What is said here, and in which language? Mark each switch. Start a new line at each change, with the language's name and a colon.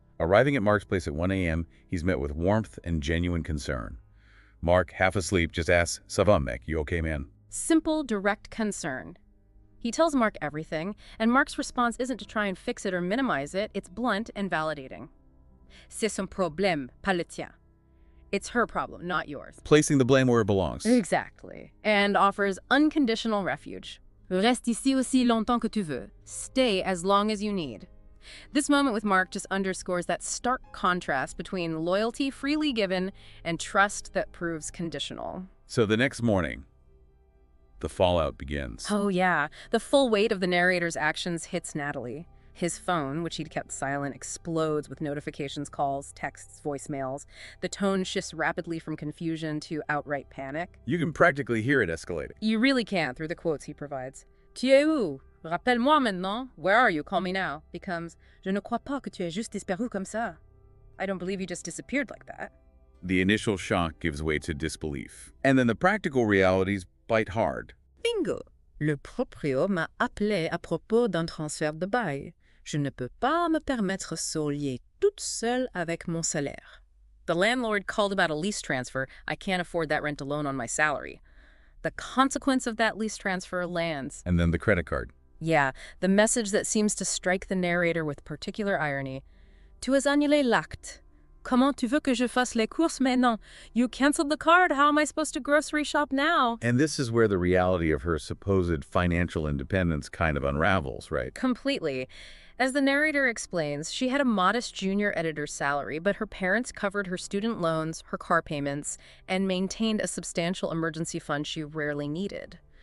English: Arriving at Mark's place at 1 a.m., he's met with warmth and genuine concern. Mark, half asleep, just asks,
French: "Ça va, mec?
English: You okay, man?" Simple, direct concern. He tells Mark everything, and Mark's response isn't to try and fix it or minimize it. It's blunt and validating.
French: C'est son problème, pas le tien.
English: It's her problem, not yours. Placing the blame where it belongs. Exactly. And offers unconditional refuge.
French: Reste ici aussi longtemps que tu veux.
English: Stay as long as you need. This moment with Mark just underscores that stark contrast between loyalty freely given and trust that proves conditional. So the next morning, the fallout begins. Oh yeah, the full weight of the narrator's actions hits Nathalie. His phone, which he'd kept silent, explodes with notifications, calls, texts, voicemails. The tone shifts rapidly from confusion to outright panic. You can practically hear it escalating. You really can through the quotes he provides.
French: Tu es où? Rappelle-moi maintenant.
English: Where are you? Call me now. Becomes,
French: Je ne crois pas que tu aies juste disparu comme ça.
English: I don't believe you just disappeared like that. The initial shock gives way to disbelief. And then the practical realities bite hard. Bingo!
French: Le proprio m'a appelé à propos d'un transfert de bail. Je ne peux pas me permettre solier toute seule avec mon salaire.
English: The landlord called about a lease transfer. I can't afford that rent alone on my salary. The consequence of that lease transfer lands. And then the credit card. Yeah, the message that seems to strike the narrator with particular irony.
French: Tu as annulé l'acte. Comment tu veux que je fasse les courses maintenant?
English: You canceled the card. How am I supposed to grocery shop now? And this is where the reality of her supposed financial independence kind of unravels, right? Completely. As the narrator explains, she had a modest junior editor's salary, but her parents covered her student loans, her car payments, and maintained a substantial emergency fund she rarely needed.